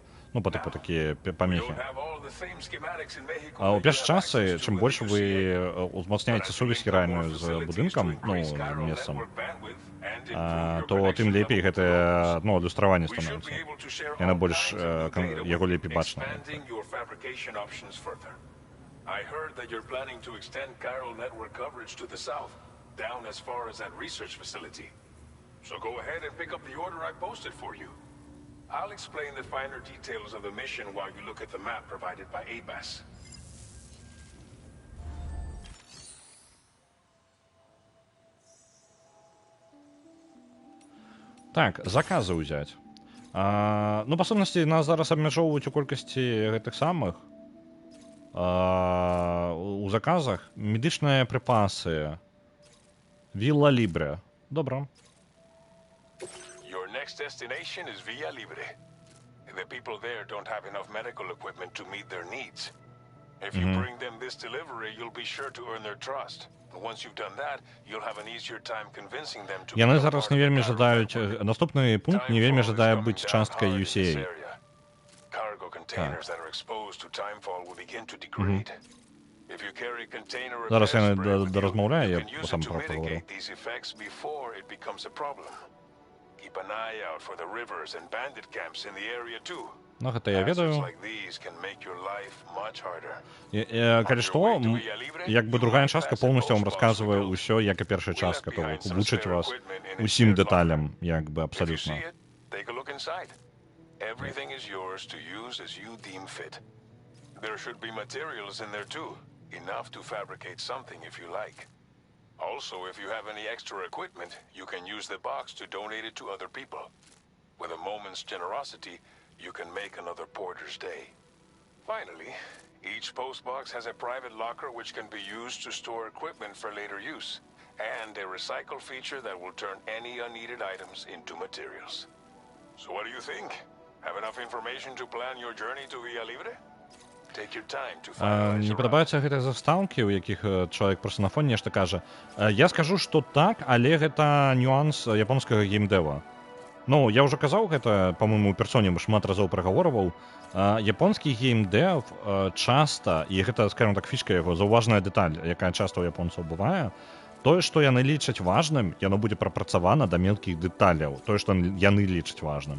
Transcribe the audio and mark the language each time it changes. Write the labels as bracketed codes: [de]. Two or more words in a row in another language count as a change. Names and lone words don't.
[be] Ну, [ru] по типу [be] такія памехі. А ў першай частцы, чым больш вы узмацняеце сувязь геральную з будынкам, ну, месцам, то тым лепей гэтае, ну, адлюстраванне становіцца. Яна больш, яго лепей бачна. [en] I heard that you're planning to extend chiral network coverage to the south, down as far as that research facility. So go ahead and pick up the order I posted for you. I'll explain the finer details of the mission while you look at the map provided by ABAS. [be] Так, заказы ўзяць. Ну, па сутнасці, нас зараз абмяжоўваюць у колькасці гэтых самых у заказах. Медычныя прыпасы. Вилла Либре. Добра. [en] Your next destination is Villa Libre. The people there don't have enough medical equipment to meet their needs. If you bring them this delivery, you'll be sure to earn their trust. Once you've done that, you'll have an easier time convincing them to... [be] Яны зараз не вельмі жадаюць... Наступны пункт не вельмі жадае быць часткай UCA. [en] Cargo containers that are exposed to timefall will begin to degrade. If you carry container [be] Зараз яны размаўляю, я [en] you can use [be] сам [en] it to [ru] проговорю. [en] mitigate these effects before it becomes a problem. Keep an eye out for the rivers and bandit camps in the area too. [be] Ну, гэта я ведаю. Калі што, як бы другая частка полностью вам расказвае ўсё, як і першая частка, то вучыць вас усім дэталям, як бы абсалютна. [en] Everything is yours to use as you deem fit. There should be materials in there too, enough to fabricate something if you like. Also, if you have any extra equipment, you can use the box to donate it to other people. With a moment's generosity, you can make another porter's day. Finally, Each postbox has a private locker which can be used to store equipment for later use, and a recycle feature that will turn any unneeded items into materials. So what do you think? Have enough information to plan your journey to Via Libre? Take your time to finalize [be] Мне [en] your route. [be] падабаюцца гэтыя застаўкі, у якіх чалавек проста на фоне нешта кажа. Я скажу, што так, але гэта нюанс японскага геймдэва. Ну, я ўжо казаў гэта, па-мойму, у персоне шмат разоў прагаворваў. Японскі геймдэв часта, і гэта, скажем так, фішка яго, заўважная дэталь, якая часта ў японцаў бывае, тое, што яны лічаць важным, яно будзе прапрацавана да мелкіх дэталяў, тое, што яны лічаць важным.